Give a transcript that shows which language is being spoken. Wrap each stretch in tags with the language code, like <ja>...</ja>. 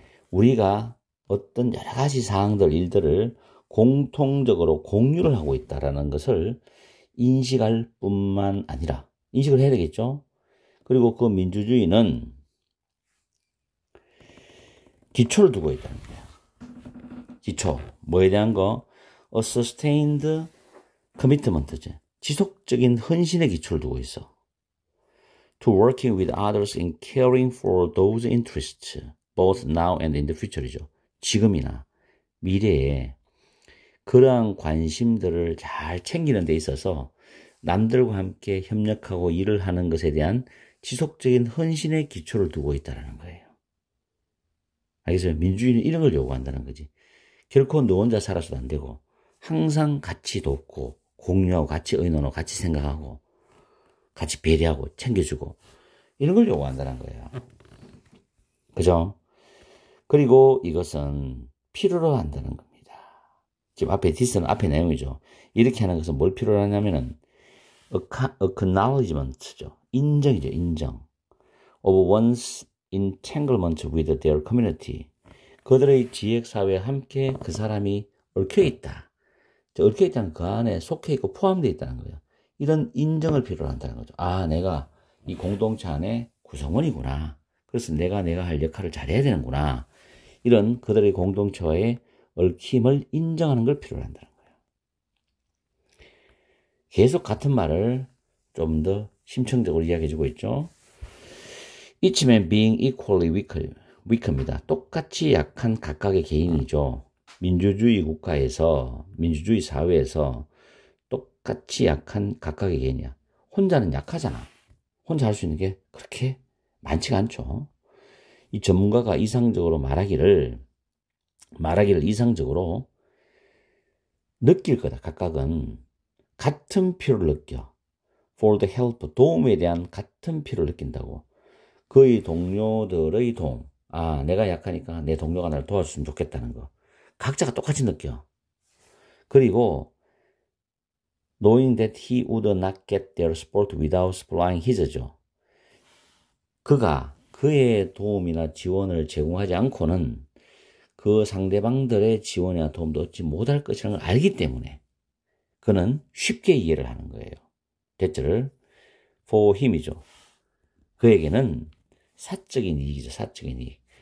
<ko>우리가 어떤 여러 가지 사항들, 일들을 공통적으로 공유를 하고 있다는 것을 인식할 뿐만 아니라 인식을 해야 되겠죠. 그리고 그 민주주의는 기초를 두고 있다는 거야. 기초, 뭐에 대한 거?</ko> <en>A sustained commitment</en> <ko>죠. 지속적인 헌신의 기초를 두고 있어.</ko> <en>To working with others in caring for those interests, both now and in the future이죠.</en> <ko>지금이나 미래에 그러한 관심들을 잘 챙기는 데 있어서 남들과 함께 협력하고 일을 하는 것에 대한 지속적인 헌신의 기초를 두고 있다는 거예요. 알겠어요? 민주주의는 이런 걸 요구한다는 거지. 결코 너 혼자 살아서도 안 되고 항상 같이 돕고 공유하고 같이 의논하고 같이 생각하고 같이 배려하고 챙겨주고 이런 걸 요구한다는 거예요. 그죠? 그리고 이것은 필요로 한다는 겁니다. 지금 앞에 this는 앞에 내용이죠. 이렇게 하는 것은 뭘 필요로 하냐면은 acknowledgement죠. 인정이죠. 인정.</ko> <en>of one's entanglement with their community.</en> <ko>그들의 지역사회에 함께 그 사람이 얽혀있다. 얽혀있다는 그 안에 속해있고 포함되어 있다는 거예요. 이런 인정을 필요로 한다는 거죠. 아, 내가 이 공동체 안에 구성원이구나. 그래서 내가 할 역할을 잘해야 되는구나. 이런 그들의 공동체와의 얽힘을 인정하는 걸 필요로 한다는 거예요. 계속 같은 말을 좀 더 심층적으로 이야기해주고 있죠.</ko> <en>Each man being equally weak입니다.</en> <ko>똑같이 약한 각각의 개인이죠. 민주주의 국가에서, 민주주의 사회에서 똑같이 약한 각각의 개인이야. 혼자는 약하잖아. 혼자 할 수 있는 게 그렇게 많지가 않죠. 이 전문가가 이상적으로 말하기를 이상적으로 느낄 거다. 각각은 같은 필요를 느껴.</ko> <en>For the help,</en> <ko>도움에 대한 같은 필요를 느낀다고. 그의 동료들의 도움. 아, 내가 약하니까 내 동료가 나를 도와줬으면 좋겠다는 거. 각자가 똑같이 느껴.</ko> <en>그리고 knowing that he would not get their support without supplying his죠.</en> <ko>그가 그의 도움이나 지원을 제공하지 않고는 그 상대방들의 지원이나 도움도 얻지 못할 것이라는 걸 알기 때문에 그는 쉽게 이해를 하는 거예요. 대체를</ko> <en>for him</en> <ko>이죠. 그에게는 사적인 이익이죠. 사적인 이익.</ko>